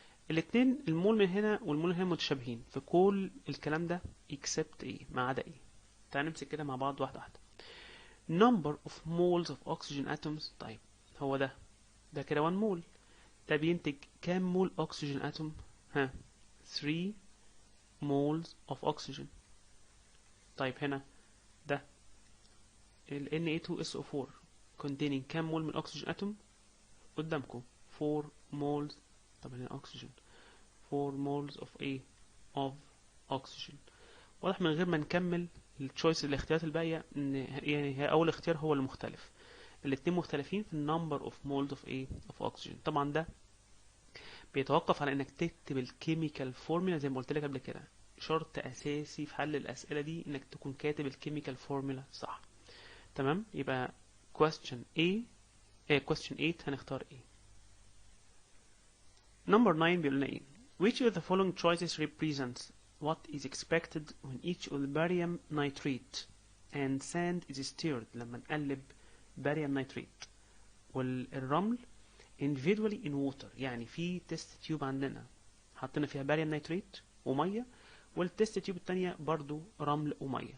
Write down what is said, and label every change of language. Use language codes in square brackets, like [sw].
[ar] الاثنين المول من هنا والمول من هنا متشابهين في كل الكلام ده except ايه، ما عدا ايه. تعال نمسك كده مع بعض واحده واحده. [en] number of moles of oxygen atoms. [ar] طيب هو ده كده 1 مول، ده بينتج كام مول اكسجين اتوم؟ ها [en] 3 moles of oxygen. [ar] طيب هنا ده ال Na2SO4 containing كام مول من الاكسجين اتوم؟ قدامكم [en] 4 moles. [ar] طب هنا اكسجين [en] 4 moles of [ar] ايه، [en] of oxygen. [ar] واضح من غير ما نكمل التشويس الاختيارات الباقيه ان يعني اول اختيار هو المختلف. الاثنين مختلفين في النمبر اوف مولز اوف ايه، اوف اوكسجين. طبعا ده بيتوقف على انك تكتب الكيميكال فورمولا زي ما قلت لك قبل كده. شرط اساسي في حل الاسئله دي انك تكون كاتب الكيميكال فورمولا صح. تمام. يبقى question question 8 هنختار ايه. [en] number 9 [ar] بيقول لنا ايه؟ [en] which of the following choices represents what is expected when each of the barium nitrate and sand is stirred. [ar] لما نقلب barium nitrate والرمل [en] individually in water. [ar] يعني في تيست تيوب عندنا حطينا فيها باريوم نيتريت وميه، والتيست تيوب التانية برضو رمل وميه.